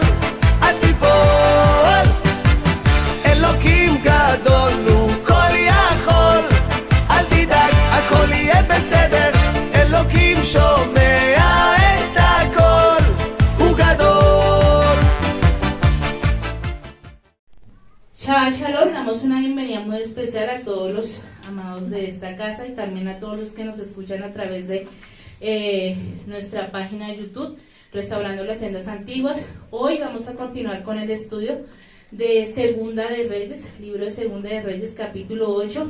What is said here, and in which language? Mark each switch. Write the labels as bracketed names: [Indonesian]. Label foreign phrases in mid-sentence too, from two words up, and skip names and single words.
[Hebrew] אל תיפול, אלוקים גדול, הוא כל יכול. אל תדאג, הכל יהיה בסדר, אלוקים שומע את הכל, הוא גדול. [Spanish] Shalom, damos una bienvenida muy especial a todos los amados de esta casa y también a todos los que nos escuchan a través de nuestra página de YouTube, Restaurando las Sendas Antiguas. Hoy vamos a continuar con el estudio de Segunda de Reyes, libro de Segunda de Reyes, capítulo 8.